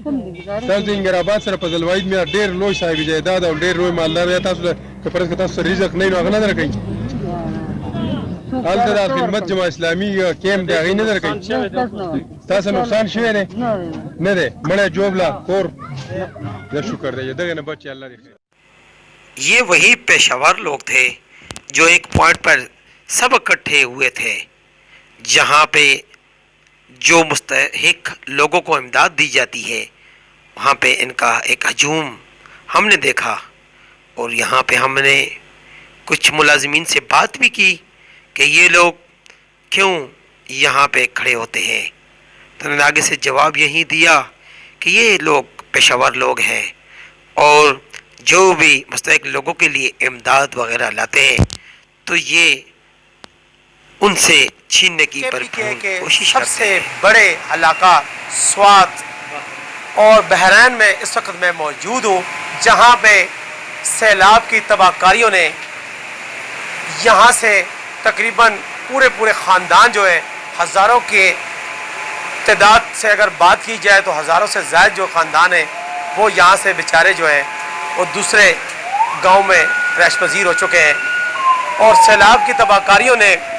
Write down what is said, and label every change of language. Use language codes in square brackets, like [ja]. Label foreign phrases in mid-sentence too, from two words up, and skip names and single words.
[ps] تاسو د انګرآباد سره فضل واحد میر ډېر لوی صاحب جایداد او ډېر لوی مالدار دی. تاسو که فرض که تاسو سره رزق نه وي نو هغه نه درکوي؟ هلته د خدمت جماعت اسلامي کیمپ دی، هغې نه درکوي؟ ستاسو نقصان شوی دی؟ نه دی. مړی جوبله کور دا شکر دی. دغې نه بچ الله دې خیر. [ur] یہ وہی پیشاور لوگ تھے جو ایک پوائنٹ پر سب اکٹھے ہوئے تھے، جہاں پہ جو مستحق لوگوں کو امداد دی جاتی ہے، وہاں پہ ان کا ایک ہجوم ہم نے دیکھا. اور یہاں پہ ہم نے کچھ ملازمین سے بات بھی کی کہ یہ لوگ کیوں یہاں پہ کھڑے ہوتے ہیں. تو انہوں نے آگے سے جواب یہی دیا کہ یہ لوگ پیشہ ور لوگ ہیں اور جو بھی مستحق لوگوں کے لیے امداد وغیرہ لاتے ہیں تو یہ ان سے چھیننے کی بھرپور کوشش سب کرتے سے ہیں۔ بڑے علاقہ سوات اور بحرین میں اس وقت میں موجود ہوں، جہاں پہ سیلاب کی تباہ کاریوں نے یہاں سے تقریباً پورے خاندان جو ہے ہزاروں کے تعداد سے اگر بات کی جائے تو ہزاروں سے زائد جو خاندان ہیں وہ یہاں سے بیچارے جو ہیں وہ دوسرے گاؤں میں رہائش پذیر ہو چکے ہیں، اور سیلاب کی تباہ کاریوں نے